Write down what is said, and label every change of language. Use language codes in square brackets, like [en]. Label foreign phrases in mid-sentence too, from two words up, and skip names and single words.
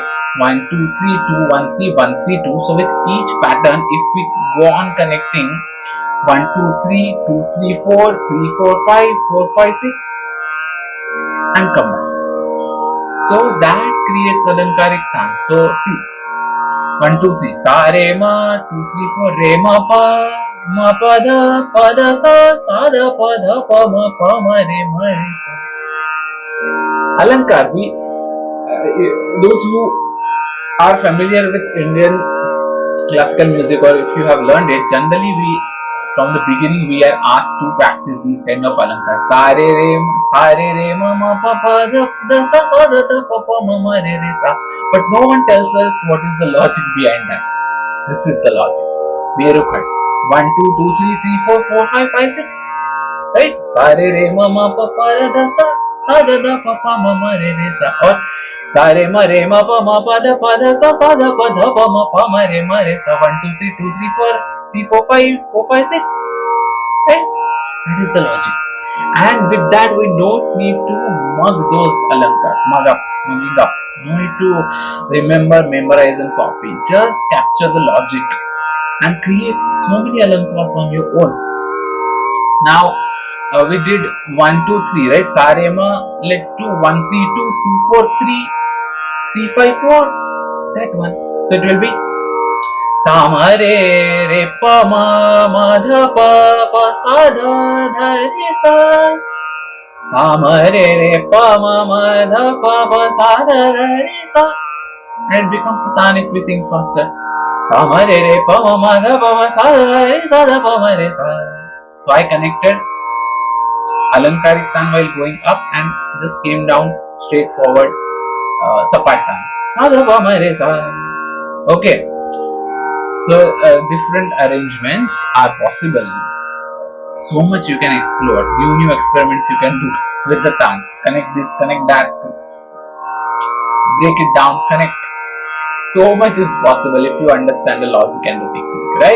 [en] 1 2 3 2 1 3 1 3 2. So with each pattern, if we go on connecting 1 2 3 2 3 4 3 4 5 4 5 6 and come back. So that creates Alankarik Taan. So see, 1 2 3 sa re ma 2 3 4 re ma pa pa dha sa dha pa dha pa ma re sa. Alankar, those who are familiar with Indian classical music, or if you have learned it, generally from the beginning we are asked to practice these kind of alankar. Sa re ma pa dha sa dha pa ma re sa. But no one tells us what is the logic behind that. This is the logic. Merukhand 1 2 2 3 3 4 4 5 5 6. Right? Sa re ma pa dha sa dha pa ma re sa. Or sa re ma pa dha sa dha pa ma re sa. 1 2 3 2 3 4 3 4 5 4 5 6. Right? That is the logic. And with that we don't need to mug those alankars. Mug up. No need to memorize and copy. Just capture the logic and create so many alankars on your own. Now we did 1 2 3, right? Sa re ma. Let's do 1 3 2 2 4 3 3 5 4. That one. So it will be sa ma re re pa ma ma dha pa pa sa dha dha re sa. Sa ma re re pa ma ma dha pa pa sa dha dha re sa. And it becomes a tan if we sing faster. Sa ma re re pa ma ma dha pa pa sa dha re sa dha pa ma re sa. So I connected Alankarik Taan while going up and just came down straight forward. Sapat Taan. Sa dha pa ma re sa. Okay. So different arrangements are possible. So much you can explore. New experiments you can do with the Taans. Connect this, connect that. Break it down, connect. So much is possible if you understand the logic and the technique, right?